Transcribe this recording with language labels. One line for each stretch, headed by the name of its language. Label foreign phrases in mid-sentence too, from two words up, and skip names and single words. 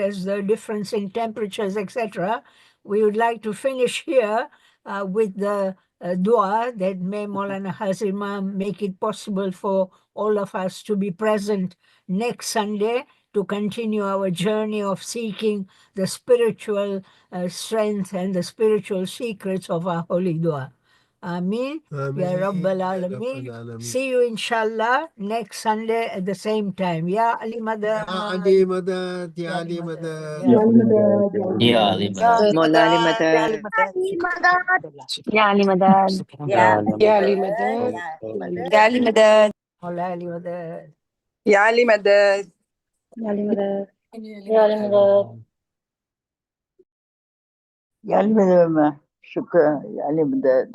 English: as the difference in temperatures, etc., we would like to finish here with the dua that may Maulana Hazir Imam make it possible for all of us to be present next Sunday to continue our journey of seeking the spiritual strength and the spiritual secrets of our holy dua.
Arabic: آمين. يا رب العالمين.
English: See you inshallah next Sunday at the same time.
Arabic: يا علي مدد. يا علي مدد، يا علي مدد. يا علي مدد, يا علي مدد. مولا علي مدد يا علي مداد يا علي مدد يا علي مدد مولا علي مدد. يا علي مدد يا علي مداد يا علي مداد يا علي مدد شكرا يا علي مدد